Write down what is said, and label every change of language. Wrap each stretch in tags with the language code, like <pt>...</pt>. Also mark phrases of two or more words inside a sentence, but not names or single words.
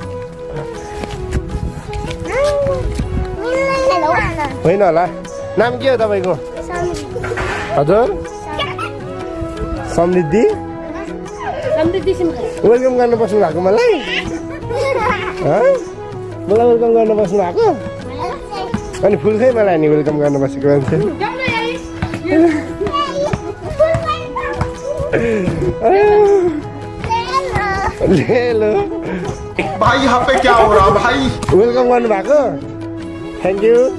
<ne>होइन होला नाम के हो तपाईँको हजुर समृद्धि वेलकम गर्न बस्नु भएको मलाई मलाई वेलकम गर्न बस्नु भएको अनि फुल खै मलाई नि वेलकम गर्न बसेको मान्छे हेलो</ne> <hi>भाई यहाँ पे क्या हो रहा भाई</hi> <ne>वेलकम गर्नु भएको</ne> <en>thank you</en>